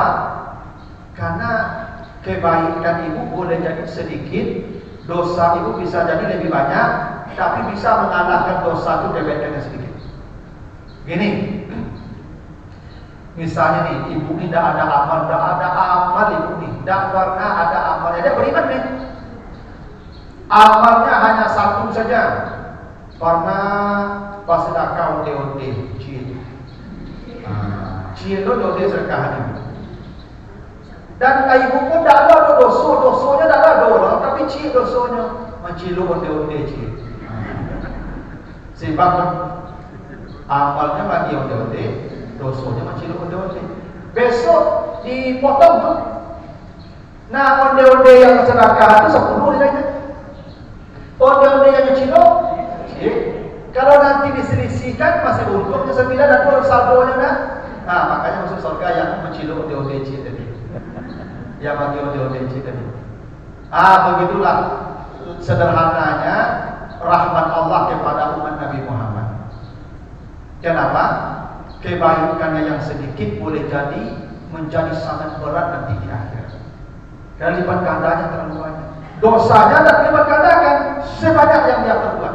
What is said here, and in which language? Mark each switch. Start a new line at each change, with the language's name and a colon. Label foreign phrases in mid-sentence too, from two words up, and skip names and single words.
Indonesian: Karena kebaikan ibu boleh jadi sedikit, dosa ibu bisa jadi lebih banyak, tapi bisa mengalahkan dosa itu kebaikannya sedikit. Gini, misalnya nih, ibu ini tidak ada amal ibu nih, tidak pernah ada amalnya, dia beriman nih. Amalnya hanya 1 saja, pernah pas sedekah onde-onde, Cilo onde sedekahan ibu. Dan ibu pun tidak ada dosanya tidak ada orang, tapi cik dosanya mencilo onde-onde cik. Sebab amalnya bagi onde-onde, dosanya mencilo onde-onde. Besok dipotong tuh. Nah onde-onde yang sedekah itu 10 nilainya. Onde-onde yang mencilo, kalau nanti diselisihkan masih untungnya 9 dan kalau saldonya dah. Nah makanya masuk surga yang mencilo onde-onde cik tadi. Yang bagi onde-onde cik tadi. Begitulah sederhananya rahmat Allah kepada umat Nabi Muhammad. Kenapa? Kebaikannya yang sedikit boleh jadi menjadi sangat berat nanti di akhirat. Karena lipat gandanya terlalu banyak. Dosanya dan lipat gandakan sebanyak yang dia perbuat.